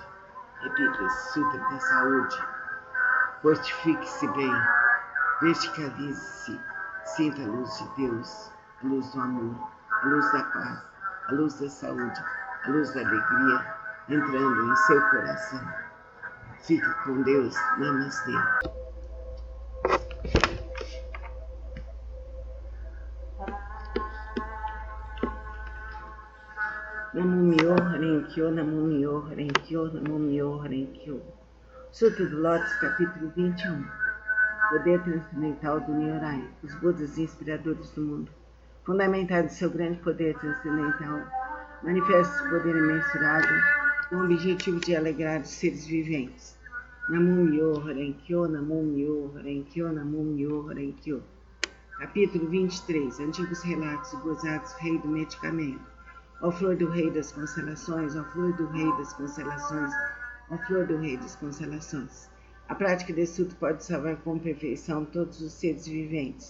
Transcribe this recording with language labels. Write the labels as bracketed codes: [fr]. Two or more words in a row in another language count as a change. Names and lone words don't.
[pt] Repita esse sutra da saúde. Fortifique-se bem, verticalize-se, sinta a luz de Deus, a luz do amor, a luz da paz, a luz da saúde, a luz da alegria, entrando em seu coração. Fique com Deus. Namastê. [ja] 南無妙法蓮華経、南無妙法蓮華経、南無妙法蓮華経. [pt] Sutra do Lotus, capítulo 21. Poder transcendental do Nyorai. Os Budas inspiradores do mundo, fundamentados em seu grande poder transcendental, manifestam esse poder imensurável com o objetivo de alegrar os seres viventes. [ja] 南無妙法蓮華経、南無妙法蓮華経、南無妙法蓮華経. [pt] Capítulo 23. Antigos relatos gozados, rei do medicamento. Ó flor do rei das constelações, ó flor do rei das constelações, ó flor do rei das constelações. A prática desse sutra pode salvar com perfeição todos os seres viventes.